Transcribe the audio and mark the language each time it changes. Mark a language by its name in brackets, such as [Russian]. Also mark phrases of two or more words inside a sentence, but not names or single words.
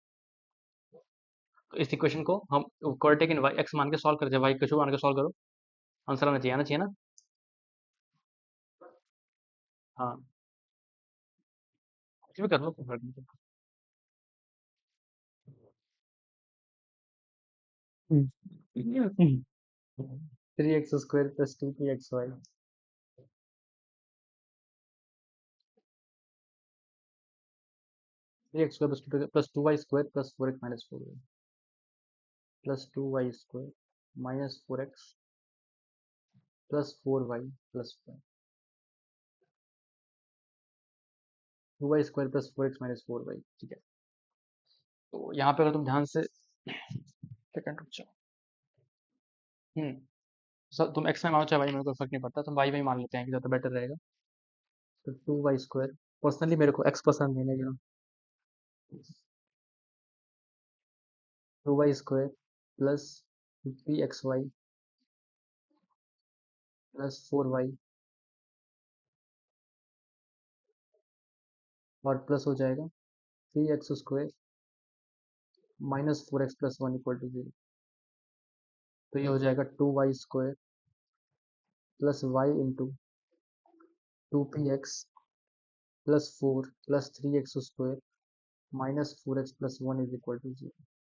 [Hindi] तो इस इक्वेशन को हम [English] quadratic in y x [Hindi] मान के सॉल्व करते हैं, वाई कुछ मान के सॉल्व करो। आंसर आना चाहिए ना। हाँ कुछ भी कर लो कोई फर्क नहीं पड़ता। 3x² + 2pxy 3x² + 2y² + 4x - 4y + 2y² - 4x + 4y + 1 2y² + 4x - 4y। ठीक है। तो यहाँ पे अगर तुम ध्यान से सेकंड रुक जाओ। सर तुम एक्स में मानो चाहे वाई में, कोई फर्क नहीं पड़ता, तुम वाई में ही मान लेते हैं कि ज़्यादा बेटर रहेगा। तो 2y², पर्सनली मेरे को एक्स पसंद है लेकिन 2y² + pxy + 4y और प्लस हो जाएगा 3x² - 4x + 1 = 0। तो ये हो जाएगा 2y² + y इंटू 2px + 4 + 3x² - 4x + 1 = 0।